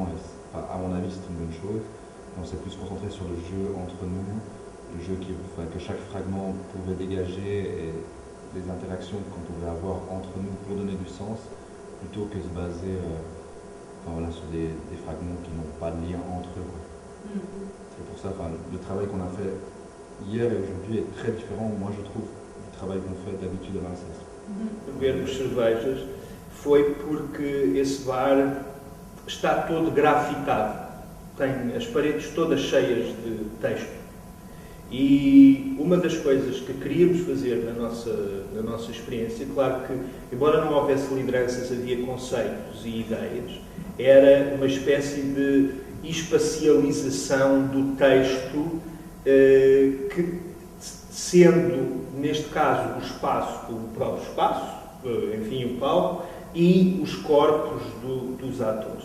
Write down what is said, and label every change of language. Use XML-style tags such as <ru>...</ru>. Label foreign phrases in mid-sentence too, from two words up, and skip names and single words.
<fr>Et, enfin, à mon avis, c'est une bonne chose. On s'est plus concentré sur le jeu entre nous, le jeu que chaque fragment pouvait dégager et les interactions qu'on pouvait avoir entre nous pour donner du sens, plutôt que se baser sur des fragments qui n'ont pas de lien entre eux. C'est pour ça, le travail qu'on a fait hier et aujourd'hui est très différent, moi je trouve, du travail qu'on fait d'habitude à l'INSES.</fr> <pt>Bebermos cervejas foi porque esse bar está todo grafitado, tem as paredes todas cheias de texto. E uma das coisas que queríamos fazer na nossa experiência, claro que, embora não houvesse lideranças, havia conceitos e ideias, era uma espécie de espacialização do texto, que, sendo, neste caso, o espaço, o próprio espaço, enfim, o palco, e os corpos dos atores.</pt>